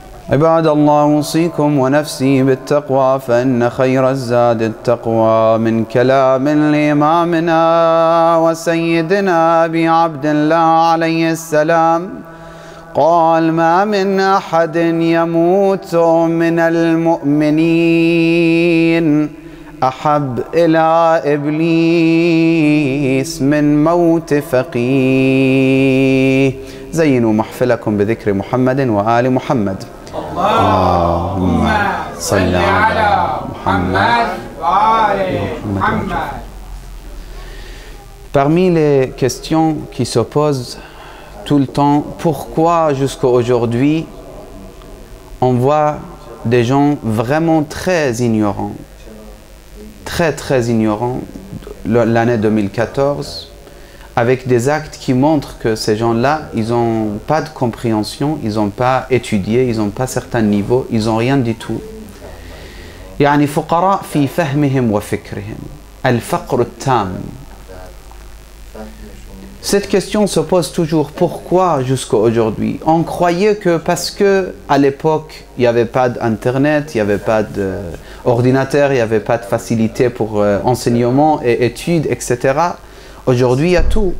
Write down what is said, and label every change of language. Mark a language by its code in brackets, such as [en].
[ar] عباد الله، أوصيكم ونفسي بالتقوى، فإن خير الزاد التقوى، من كلام لإمامنا وسيدنا أبي عبد الله عليه السلام قال: ما من أحد يموت من المؤمنين أحب إلى إبليس من موت فقيه. زينوا محفلكم بذكر محمد وآل محمد. اللهم صل على محمد وآل محمد. [fr] Parmi les questions qui se posent tout le temps, pourquoi jusqu'à aujourd'hui on voit des gens vraiment très ignorants, très ignorants, l'année 2014, avec des actes qui montrent que ces gens-là, ils n'ont pas de compréhension, ils n'ont pas étudié, ils n'ont pas certains niveaux, ils n'ont rien du tout. [ar] يعني فقراء في فهمهم وفكرهم، الفقر التام. [fr] Cette question se pose toujours, pourquoi jusqu'à aujourd'hui? On croyait que parce que à l'époque il n'y avait pas d'internet, il n'y avait pas d'ordinateur, il n'y avait pas de facilité pour enseignement et études, etc. Aujourd'hui, il y a tout.